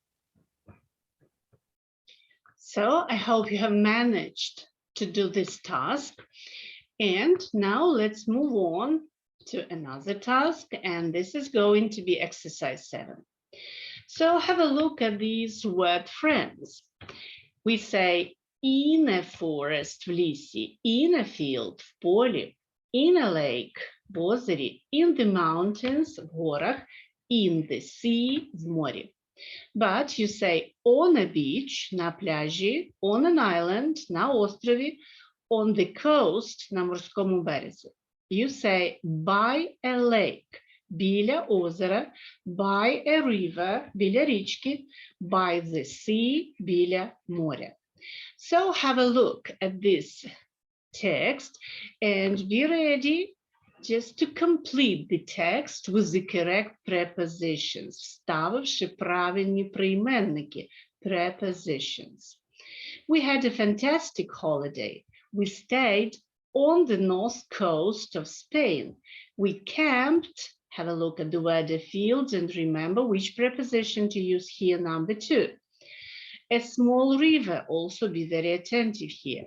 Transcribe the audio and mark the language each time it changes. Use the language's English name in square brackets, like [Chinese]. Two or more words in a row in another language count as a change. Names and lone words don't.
[English] So I hope you have managed to do this task. And now let's move on to another task, and this is going to be exercise 7. So have a look at these word friends. We say in a forest, [Ukrainian] в лісі, [English] in a field, [Ukrainian] в полі, [English] in a lake, [Ukrainian] в озері, [English] in the mountains, [Ukrainian] в горах, [English] in the sea, [Ukrainian] в морі. [English] But you say on a beach, [Ukrainian] на пляжі, [English] on an island, [Ukrainian] на острові, [English] on the coast, [Ukrainian] на морському березі. [English] You say by a lake, [Ukrainian] біля озера, [English] by a river, [Ukrainian] біля річки, [English] by the sea, [Ukrainian] біля моря. [English] So have a look at this text and be ready just to complete the text with the correct prepositions, [Ukrainian] вставивши правильні прийменники, [English] prepositions. We had a fantastic holiday. We stayed on the north coast of Spain. We camped. Have a look at the weather fields and remember which preposition to use here, number 2. A small river, also be very attentive here.